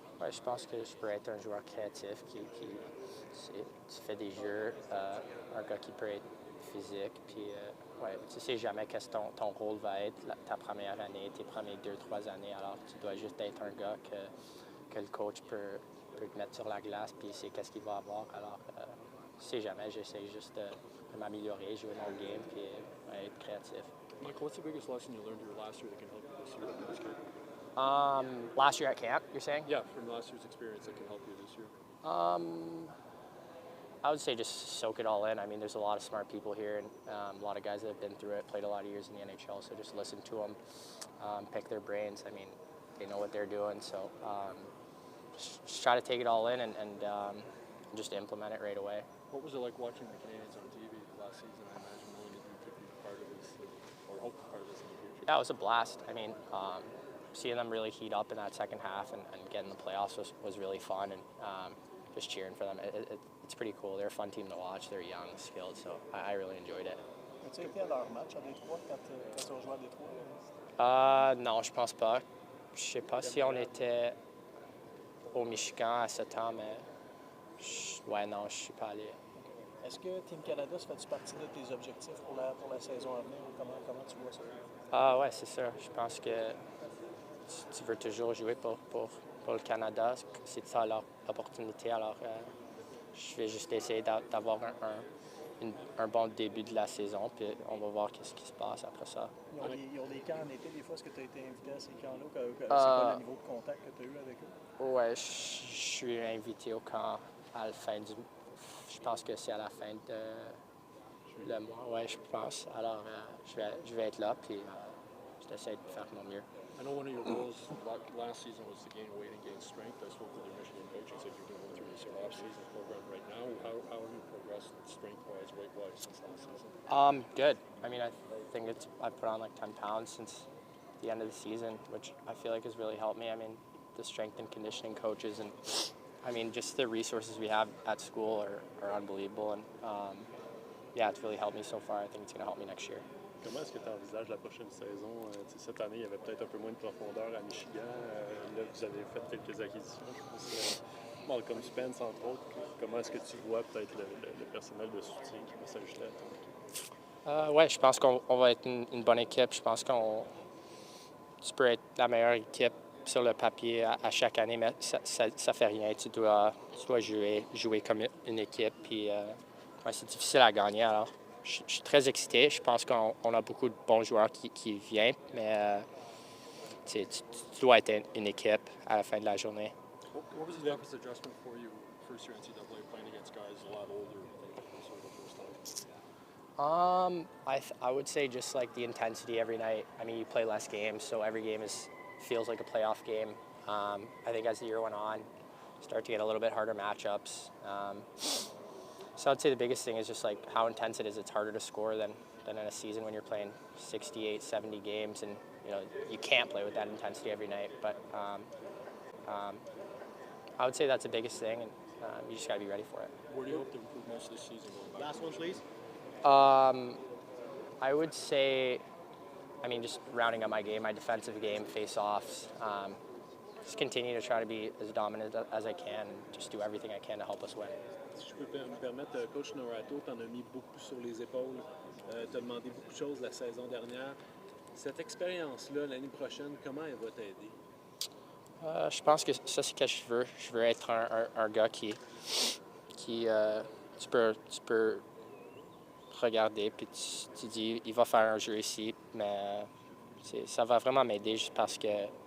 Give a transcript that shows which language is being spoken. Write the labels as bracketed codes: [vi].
[fr] Ouais, je pense que je pourrais être un joueur créatif qui tu fais des jeux, un gars qui peut être physique, puis tu sais jamais qu'est-ce que ton rôle va être ta première année, tes premières 2-3 années. Alors, tu dois juste être un gars que le coach peut te mettre sur la glace, puis c'est qu'est-ce qu'il va avoir. Alors, je sais jamais, j'essaie juste de m'améliorer, jouer mon game, puis être créatif. [en] Michael, what's the biggest lesson you learned your last year that can help you this year at this camp? Last year at camp, you're saying? Yeah, from last year's experience that can help you this year. I would say just soak it all in. I mean, there's a lot of smart people here, and a lot of guys that have been through it, played a lot of years in the NHL, so just listen to them, pick their brains. I mean, they know what they're doing, so just try to take it all in and just implement it right away. What was it like watching the Canadiens on TV last season? I imagine knowing that you could be part of this, or hope to be part of this in the future. Yeah, it was a blast. I mean, seeing them really heat up in that second half and getting the playoffs was really fun, and just cheering for them. It's pretty cool. They're a fun team to watch. They're young, skilled, so I really enjoyed it. [fr] As-tu été à leur match à Détroit quand ils ont joué à Détroit? Non, je pense pas. Je sais pas si on était au Michigan à ce temps, mais non, je suis pas allé. Est-ce que Team Canada, ça fait partie de tes objectifs pour la saison à venir? Comment tu vois ça? Ouais, c'est sûr. Je pense que tu veux toujours jouer pour le Canada. C'est ça l'opportunité. Alors, je vais juste essayer d'avoir un bon début de la saison, puis on va voir ce qui se passe après ça. Ils ont des camps en été, des fois. Est-ce que tu as été invité à ces camps-là? C'est quoi le niveau de contact que tu as eu avec eux? Ouais, je suis invité au camp à la fin du... Je pense que c'est à la fin de le mois, ouais, je pense. Alors, je vais être là, puis je vais essayer de faire mon mieux. [en] I know one of your goals last season was to gain weight and gain strength. I spoke with the Michigan coach and said you're going through this off-season program right now. How have you progressed strength-wise, weight-wise since last season? Good. I mean, I think I've put on like 10 pounds since the end of the season, which I feel like has really helped me. I mean, the strength and conditioning coaches and I mean, just the resources we have at school are unbelievable, and it's really helped me so far. I think it's going to help me next year. [fr] Comment est-ce que tu envisages la prochaine saison? Cette année, il y avait peut-être un peu moins de profondeur à Michigan. Là, vous avez fait quelques acquisitions. Je pense Malcolm Spence, entre autres. Comment est-ce que tu vois peut-être le personnel de soutien qui va s'ajouter à ton équipe? Ouais, je pense qu'on va être une bonne équipe. Je pense tu peux être la meilleure équipe sur le papier à chaque année, mais ça fait rien. Tu dois jouer comme une équipe. Puis, c'est difficile à gagner. Alors, je suis très excité. Je pense qu'on a beaucoup de bons joueurs qui viennent, mais tu dois être une équipe à la fin de la journée. [en] What was the toughest adjustment for you first year NCAA playing against guys a lot older than sort of the first time? I would say just like the intensity every night. I mean, you play less games, so every game feels like a playoff game. I think as the year went on, start to get a little bit harder matchups. So I'd say the biggest thing is just like how intense it is. It's harder to score than in a season when you're playing 68, 70 games, and you can't play with that intensity every night. But I would say that's the biggest thing, and you just got to be ready for it. Where do you hope to improve most this season? Last one, please. I would say, just rounding up my game, my defensive game, face-offs. Just continue to try to be as dominant as I can, and just do everything I can to help us win. [fr] Si je peux me permettre, Coach Norato, tu en as mis beaucoup sur les épaules. Tu as demandé beaucoup de choses la saison dernière. Cette expérience-là, l'année prochaine, comment elle va t'aider? Je pense que ça, c'est ce que je veux. Je veux être un gars qui tu peux regarder puis tu dis il va faire un jeu ici, mais ça va vraiment m'aider juste parce que